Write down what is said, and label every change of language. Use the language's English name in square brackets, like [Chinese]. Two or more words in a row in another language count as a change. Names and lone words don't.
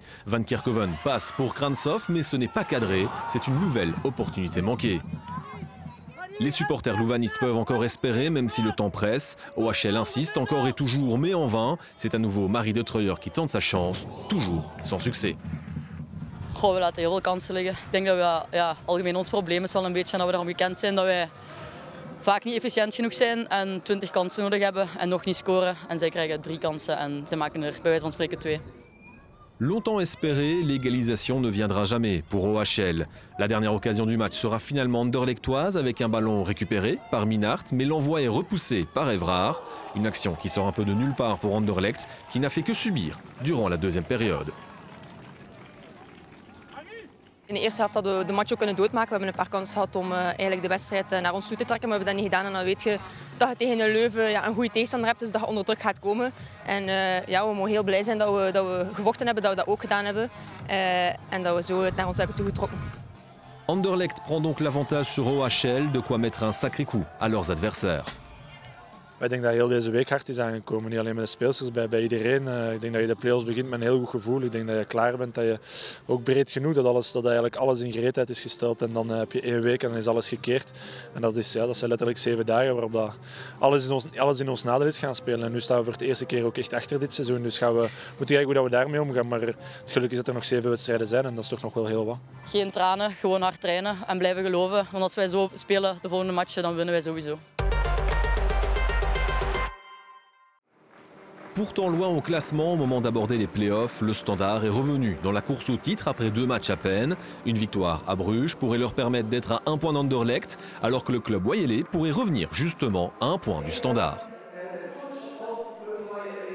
[French] Van Kerkhoven passe pour Krantzhoff mais ce n'est pas cadré, c'est une nouvelle opportunité manquée. Les supporters louvanistes peuvent encore espérer même si le temps presse. OHL insiste encore et toujours mais en vain. C'est à nouveau Marie De Treuer qui tente sa chance, toujours sans succès. [Dutch] Goh, we laten heel veel kansen liggen. Ik denk dat we algemeen ons probleem is wel een beetje dat we ervan bekend zijn dat wij vaak niet efficiënt genoeg zijn en 20 kansen nodig hebben en nog niet scoren. En zij krijgen 3 kansen en zij maken er bij wijze van spreken 2. [French] Longtemps espéré, l'égalisation ne viendra jamais pour OHL. La dernière occasion du match sera finalement anderlechtoise avec un ballon récupéré par Minnaert, mais l'envoi est repoussé par Evrard. Une action qui sort un peu de nulle part pour Anderlecht, qui n'a fait que subir durant la deuxième période. [Dutch] In de eerste helft hadden we de match ook kunnen doodmaken. We hebben een paar kansen gehad om eigenlijk de wedstrijd naar ons toe te trekken. Maar we hebben dat niet gedaan. En dan weet je dat je tegen een Leuven een goede tegenstander hebt. Dus dat je onder druk gaat komen. En we mogen heel blij zijn dat we gevochten hebben. Dat we dat ook gedaan hebben. En dat we zo het naar ons hebben toegetrokken. [French] Anderlecht prend donc l'avantage sur OHL, de quoi mettre un sacré coup à leurs adversaires. [Dutch] Ik denk dat heel deze week hard is aangekomen, niet alleen met de speelsters, bij iedereen. Ik denk dat je de play-offs begint met een heel goed gevoel. Ik denk dat je klaar bent, dat je ook breed genoeg, dat eigenlijk alles in gereedheid is gesteld. En dan heb je 1 week en dan is alles gekeerd. En dat zijn letterlijk 7 dagen waarop dat alles in ons nadeel is gaan spelen. En nu staan we voor de eerste keer ook echt achter dit seizoen. Dus moeten kijken hoe we daarmee omgaan. Maar het geluk is dat er nog 7 wedstrijden zijn en dat is toch nog wel heel wat. Geen tranen, gewoon hard trainen en blijven geloven. Want als wij zo spelen de volgende matchen, dan winnen wij sowieso. [French] Pourtant loin au classement au moment d'aborder les playoffs, le Standard est revenu dans la course au titre après 2 matchs à peine. Une victoire à Bruges pourrait leur permettre d'être à 1 point d'Anderlecht, alors que le club wayelais pourrait revenir justement à 1 point du Standard.